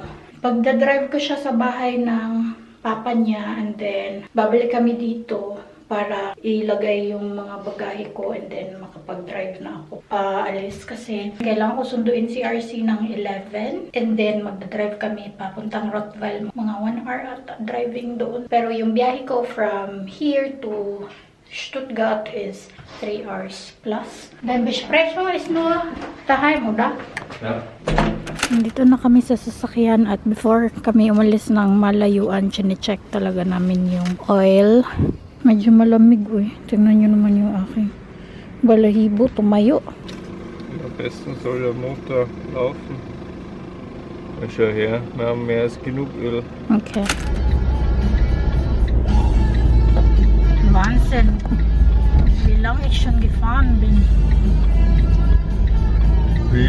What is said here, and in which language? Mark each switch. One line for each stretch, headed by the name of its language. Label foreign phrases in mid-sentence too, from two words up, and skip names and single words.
Filipino: Pagda-drive ko siya sa bahay ng papa niya
English: and then
Filipino: babalik kami dito para ilagay yung mga bagahe ko
English: and then
Filipino: makapag-drive na ako. Alis kasi kailangan ko sunduin si RC ng 11
English: and then
Filipino: magdadrive kami papuntang Rottweil. Mga 1 hour at driving doon. Pero yung biyahe ko
English: from here to Stuttgart is 3 hours plus.
German: Then besprechen wir es nur daheim, oder? Ja.
Filipino: Nandito na kami sa sasakyan at before kami umalis ng malayuan, chine-check talaga namin yung oil. Medyo malamig eh. Tingnan nyo naman yung aking balahibo, tumayo.
German: Am besten soll der Motor laufen. Schau her, wir haben mehr als genug Öl. Okay. Wahnsinn. Wie lange ich schon gefahren bin. Wie?